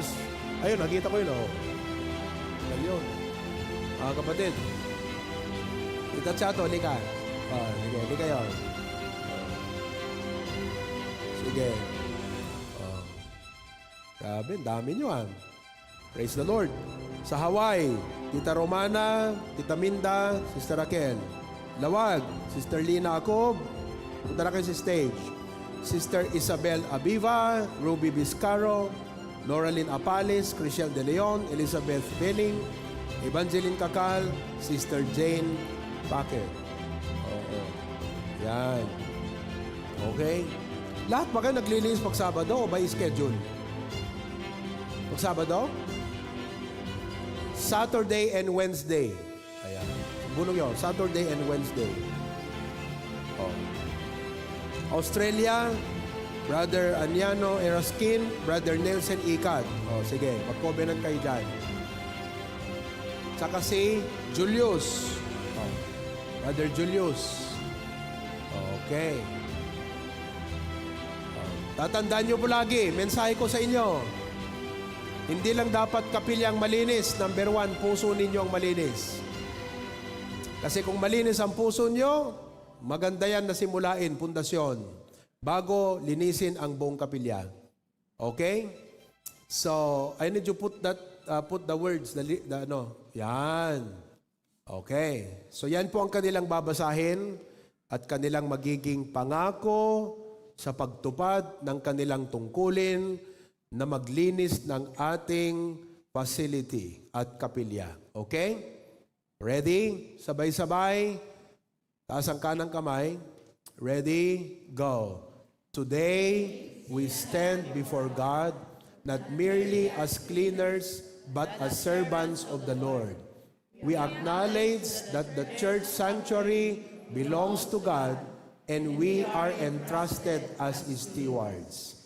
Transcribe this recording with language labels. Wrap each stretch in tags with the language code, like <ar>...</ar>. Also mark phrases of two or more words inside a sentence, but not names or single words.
<tl>Ayun, nakita ko yun, oh. Yan yun. Kapatid. Ito, Chato, lika. Sige, lika yun. Sige. Grabe, dami nyo, ah.</tl> <en>Praise the Lord.</en> <tl>Sa Hawaii, Tita Romana, Tita Minda, Sister Raquel. Lawag, Sister Lina Acob. Punta na kayo sa stage. Sister Isabel Abiva, Ruby Vizcaro, Noraline Apales, Chriselle De Leon, Elizabeth Benning, Evangeline Kakal, Sister Jane Packer. Oo. Yan. Okay. Lahat ba kayo naglilinis pag Sabado o</tl> <en>by schedule?</en> <tl>Pag Sabado?</tl> <en>Saturday and Wednesday.</en> <tl>Ayan. Bulong yun.</tl> <en>Saturday and Wednesday.</en> <tl>Oh. Australia, Brother Aniano Eraskin, Brother Nelson Ikat. O, sige, mag-covenant kayo dyan. Saka si Julius. O, Brother Julius. Okay. O, tatandaan nyo po lagi, mensahe ko sa inyo. Hindi lang dapat kapilyang malinis. Number 1, puso ninyo ang malinis. Kasi kung malinis ang puso nyo, maganda yan na simulain, pundasyon, bago linisin ang buong kapilya. Okay?</tl> <en>So, I need you put the words,</en> <tl>yan. Okay. So, yan po ang kanilang babasahin at kanilang magiging pangako sa pagtupad ng kanilang tungkulin na maglinis ng ating facility at kapilya. Okay? Ready? Sabay-sabay. Taas ang kanang kamay.</tl> <en>Ready? Go. Today, we stand before God, not merely as cleaners, but as servants of the Lord. We acknowledge that the church sanctuary belongs to God, and we are entrusted as His stewards.</en>